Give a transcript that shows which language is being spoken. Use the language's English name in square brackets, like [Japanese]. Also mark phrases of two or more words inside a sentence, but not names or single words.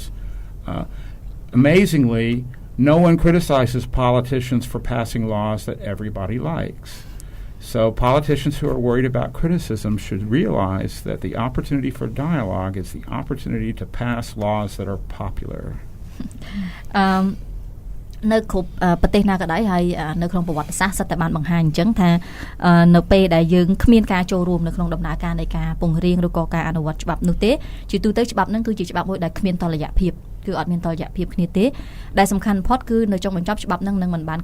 [English] Amazingly, no one criticizes politicians for passing laws that everybody likes. So politicians who are worried about criticism should realize that the opportunity for dialogue is the opportunity to pass laws that are popular. [Khmer] នៅគ្រប់ប្រទេសណាក៏ដោយហើយនៅក្នុងប្រវត្តិសាស្ត្រសិតតែបានបង្ហាញអញ្ចឹងថានៅពេលដែលយើងគ្មានការចូលរួមនៅក្នុងដំណើរការនៃការពង្រៀងឬក៏ការអនុវត្តច្បាប់នោះទេជាទូទៅច្បាប់ហ្នឹងគឺជាច្បាប់មួយដែលគ្មានតុល្យភាពគឺអត់មានតុល្យភាពគ្នាទេដែលសំខាន់បំផុតគឺនៅចុងបញ្ចប់ច្បាប់ហ្នឹងនឹងមិនបាន